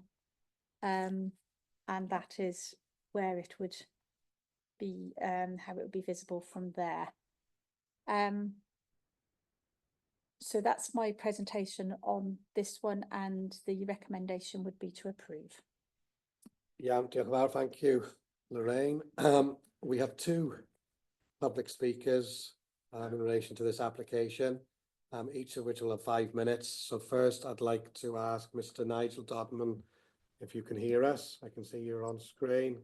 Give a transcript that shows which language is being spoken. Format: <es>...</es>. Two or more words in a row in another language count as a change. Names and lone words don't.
<en>And that is where it would be, how it would be visible from there. So that's my presentation on this one, and the recommendation would be to approve. Yeah,</en> <cy>diolch yn fawr,</cy> <en>thank you, Lorraine. We have 2 public speakers in relation to this application, each of which will have 5 minutes. So first, I'd like to ask Mr. Nigel Dodman if you can hear us. I can see you're on screen.</en>